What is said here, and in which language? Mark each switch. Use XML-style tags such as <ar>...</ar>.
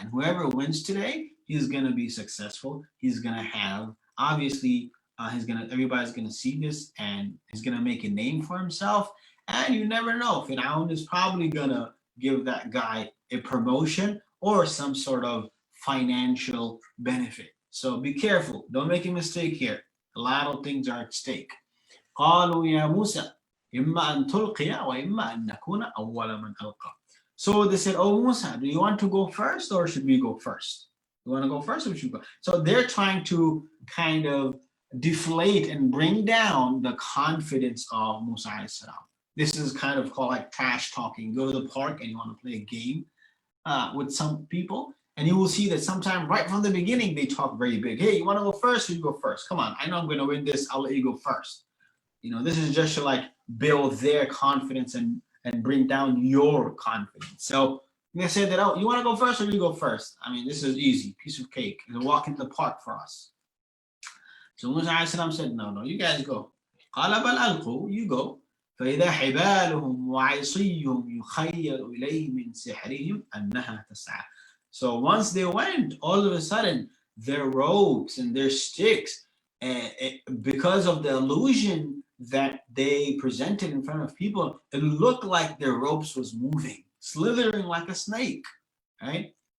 <en>And whoever wins today, he's going to be successful. He's going to have, obviously, everybody's going to see this and he's going to make a name for himself. And you never know, Fir'aun is probably going to give that guy a promotion or some sort of financial benefit. So be careful. Don't make a mistake here. A lot of things are at stake.</en> <ar>قالوا يا موسى إما أن تلقي وإما أن نكون أول من ألقى.</ar> <en>So they said, oh Musa, do you want to go first or should we go first? You want to go first or should we go? So they're trying to kind of deflate and bring down the confidence of Musa a.s. This is kind of called trash talking. You go to the park and you want to play a game with some people, and you will see that sometimes right from the beginning they talk very big. Hey, you want to go first? You go first. Come on, I know I'm going to win this. I'll let you go first. This is just to build their confidence and bring down your confidence. So they said that, oh, you want to go first or you go first? I mean, this is easy, piece of cake. It's a walk in the park for us. So Musa said, no, you guys go.</en> <ar>قال بل ألقوا,</ar> <en>you go.</en> <ar>فإذا حبالهم وعصيهم يخيل إليه من سحرهم أنها تسعى.</ar> <en>So once they went, all of a sudden, their ropes and their sticks, because of the illusion that they presented in front of people, it looked like their ropes was moving, slithering like a snake, right?</en>